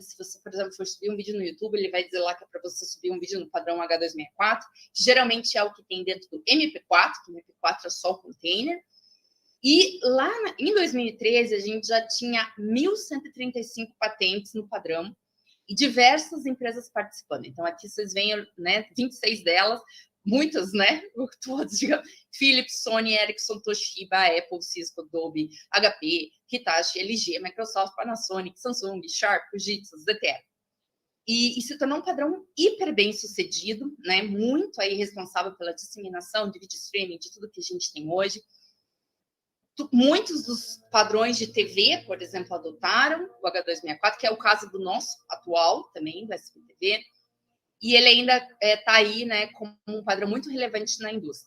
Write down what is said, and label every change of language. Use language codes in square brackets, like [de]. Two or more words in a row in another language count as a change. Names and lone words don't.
[pt] Se você, por exemplo, for subir um vídeo no YouTube, ele vai dizer lá que é para você subir um vídeo no padrão H264, que geralmente é o que tem dentro do MP4, que o MP4 é só o container. E lá, em 2013, a gente já tinha 1.135 patentes no padrão e diversas empresas participando. Então, aqui vocês veem, né, 26 delas, muitas, né? Todos, digamos, Philips, Sony, Ericsson, Toshiba, Apple, Cisco, Adobe, HP, Hitachi, LG, Microsoft, Panasonic, Samsung, Sharp, Fujitsu, ZTE. E se tornou um padrão hiper bem sucedido, né? Muito aí responsável pela disseminação de vídeo streaming, de tudo que a gente tem hoje. Muitos dos padrões de TV, por exemplo, adotaram o H264, que é o caso do nosso atual também, do SPTV, e ele ainda está aí, né, como um padrão muito relevante na indústria.